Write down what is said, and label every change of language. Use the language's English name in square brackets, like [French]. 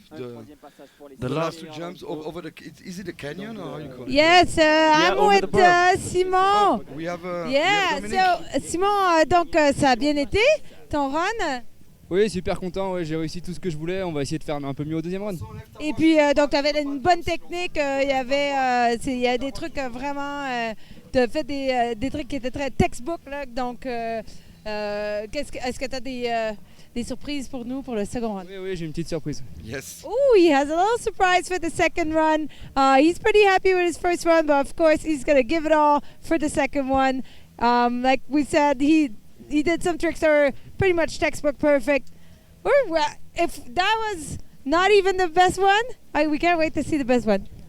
[English] The last two jumps over the. Is it a canyon or how you call it? Yes, I'm over the with berm. Simon. Oh, we have Yeah, so [French] Simon, donc ça a bien été ton run. Oui, super content, ouais, j'ai réussi tout ce que je voulais, on va essayer de faire un peu mieux au deuxième run. Et puis donc tu avais une bonne technique, il y a des trucs vraiment, tu as fait des trucs qui étaient très textbook là, donc est-ce que tu as des surprises pour nous pour le second run? Oui, j'ai une petite surprise. [English] Yes. Oh, he has a little surprise for the second run. He's pretty happy with his first run, but of course he's going to give it all for the second one. Like we said, he did some tricks that are pretty much textbook perfect. If that was not even the best one, we can't wait to see the best one.